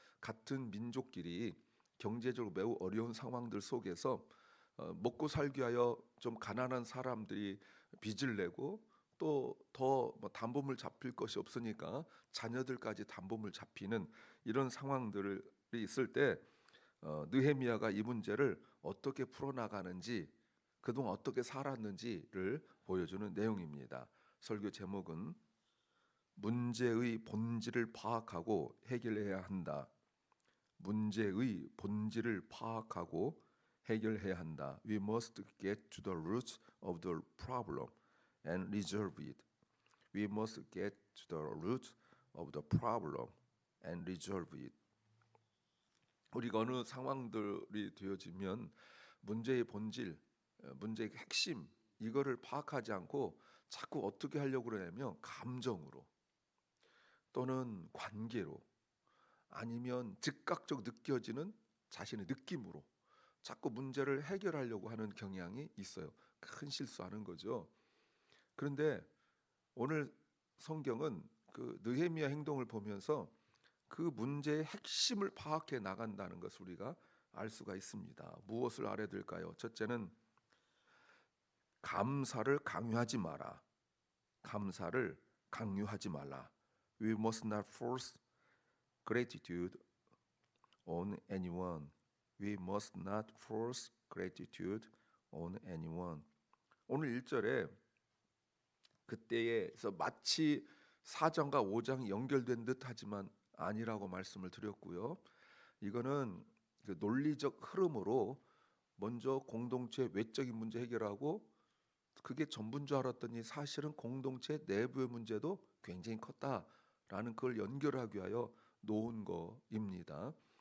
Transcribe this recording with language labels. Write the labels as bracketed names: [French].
[Korean] 같은 민족끼리 경제적으로 매우 어려운 상황들 속에서 먹고 살기 위하여 좀 가난한 사람들이 빚을 내고 또 더 담보물 잡힐 것이 없으니까 자녀들까지 담보물 잡히는 이런 상황들이 있을 때 느헤미야가 이 문제를 어떻게 풀어나가는지 그동안 어떻게 살았는지를 보여주는 내용입니다. 설교 제목은 문제의 본질을 파악하고 해결해야 한다. 문제의 본질을 파악하고 해결해야 한다. [English] We must get to the root of the problem and resolve it. We must get to the root of the problem and resolve it. [Korean] 우리가 어느 상황들이 되어지면 문제의 본질, 문제의 핵심 이거를 파악하지 않고 자꾸 어떻게 하려고 그러냐면 감정으로 또는 관계로 아니면 즉각적 느껴지는 자신의 느낌으로 자꾸 문제를 해결하려고 하는 경향이 있어요. 큰 실수하는 거죠. 그런데 오늘 성경은 그 느헤미야 행동을 보면서 그 문제의 핵심을 파악해 나간다는 것을 우리가 알 수가 있습니다. 무엇을 알아야 될까요? 첫째는 감사를 강요하지 마라. 감사를 강요하지 말라. [English] We must not force gratitude on anyone. We must not force gratitude on anyone. [Korean] 오늘 1절에 그때에서 마치 4장과 5장이 연결된 듯 하지만 아니라고 말씀을 드렸고요. 이거는 그 논리적 흐름으로 먼저 공동체 외적인 문제 해결하고 그게 전부인 줄 알았더니 사실은 공동체 내부의 문제도 굉장히 컸다라는 걸 연결하기 위하여 놓은 거입니다.